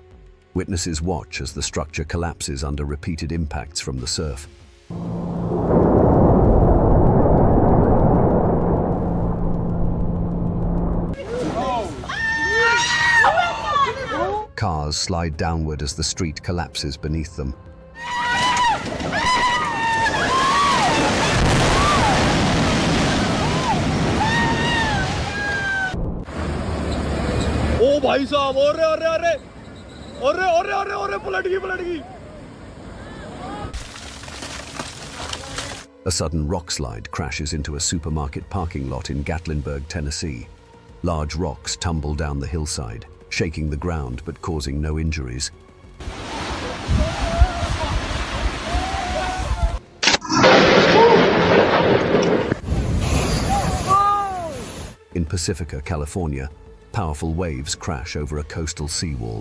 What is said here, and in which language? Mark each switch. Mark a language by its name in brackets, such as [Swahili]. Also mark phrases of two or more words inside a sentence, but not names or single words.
[English] Witnesses watch as the structure collapses under repeated impacts from the surf. Cars slide downward as the street collapses beneath them. [Hindi] ओ भाई साहब अरे अरे अरे अरे अरे अरे अरे पलट गई [English] A sudden rock slide crashes into a supermarket parking lot in Gatlinburg, Tennessee. Large rocks tumble down the hillside, shaking the ground but causing no injuries. In Pacifica, California, powerful waves crash over a coastal seawall.